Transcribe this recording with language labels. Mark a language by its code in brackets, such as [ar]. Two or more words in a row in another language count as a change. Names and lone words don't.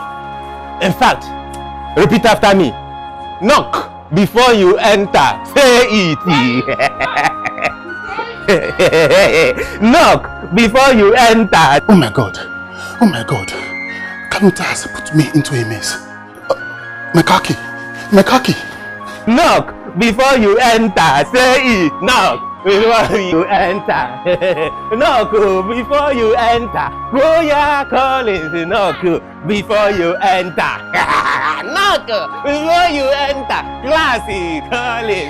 [en] In fact, repeat after me. Knock before you enter. Say it. Knock before you enter. Oh my God. Kanuta has put me into a mess. Mekaki. Knock before you enter. Say it. Knock before you enter. Knock before you enter. Oh yeah, Collins. Knock before you enter. Knock before you enter. Classy Collins.